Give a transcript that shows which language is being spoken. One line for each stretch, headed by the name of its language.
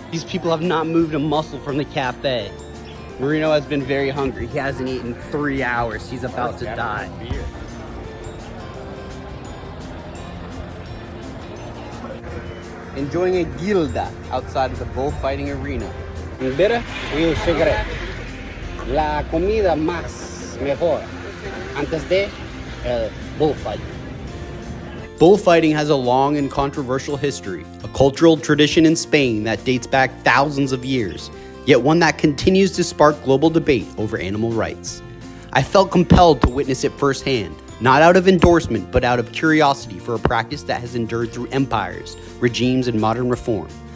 English: These people have not moved a muscle from the cafe. Marino has been very hungry. He hasn't eaten 3 hours. He's about to die. Enjoying a gilda outside of the bullfighting arena. Better, we secret.
Spanish: La comida más mejor antes de bullfighting.
English: Bullfighting has a long and controversial history, a cultural tradition in Spain that dates back thousands of years, yet one that continues to spark global debate over animal rights. I felt compelled to witness it firsthand, not out of endorsement, but out of curiosity for a practice that has endured through empires, regimes, and modern reform.